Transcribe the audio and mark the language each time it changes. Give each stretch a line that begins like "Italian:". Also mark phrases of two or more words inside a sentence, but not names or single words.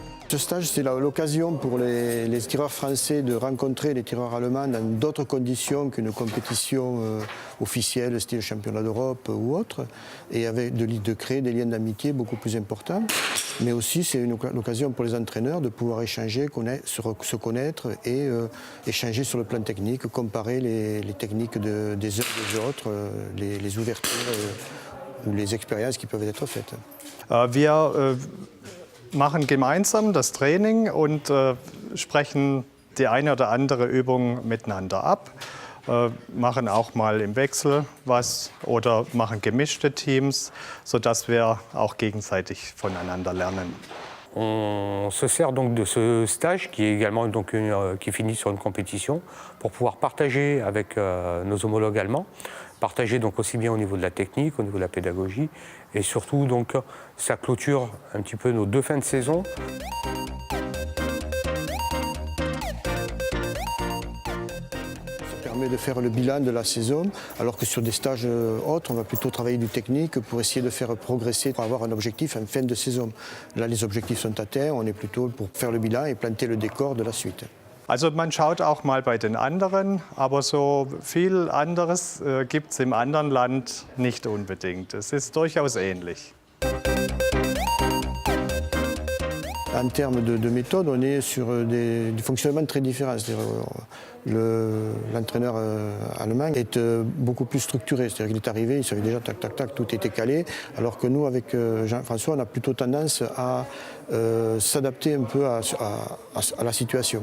French: Ce stage, c'est l'occasion pour les tireurs français de rencontrer les tireurs allemands dans d'autres conditions qu'une compétition officielle, style championnat d'Europe ou autre, et de créer des liens d'amitié beaucoup plus importants. Mais aussi, c'est l'occasion pour les entraîneurs de pouvoir échanger, se connaître et échanger sur le plan technique, comparer les techniques des uns et des autres, les ouvertures ou les expériences qui peuvent être faites.
German: Wir machen gemeinsam das Training und sprechen die eine oder andere Übung miteinander ab, machen auch mal im Wechsel was oder machen gemischte Teams, sodass wir auch gegenseitig voneinander lernen.
French: On se sert donc de ce stage qui est également donc qui finit sur une compétition pour pouvoir partager avec nos homologues allemands, partager donc aussi bien au niveau de la technique, au niveau de la pédagogie et surtout donc ça clôture un petit peu nos 2 fins de saison. Permet de faire le bilan de la saison, alors que sur des stages autres, on va plutôt travailler du technique pour essayer de faire progresser, pour avoir un objectif en fin de saison. Là, les objectifs sont atteints, on est plutôt pour faire le bilan et planter le décor de la suite.
German: Also man schaut auch mal bei den anderen, aber so viel anderes gibt es im anderen Land nicht unbedingt. Es ist durchaus ähnlich.
French: En termes de méthode, on est sur des fonctionnements très différents. L'entraîneur allemand est beaucoup plus structuré. C'est-à-dire qu'il est arrivé, il savait déjà tac, tac, tac, tout était calé. Alors que nous, avec Jean-François, on a plutôt tendance à s'adapter un peu à la situation.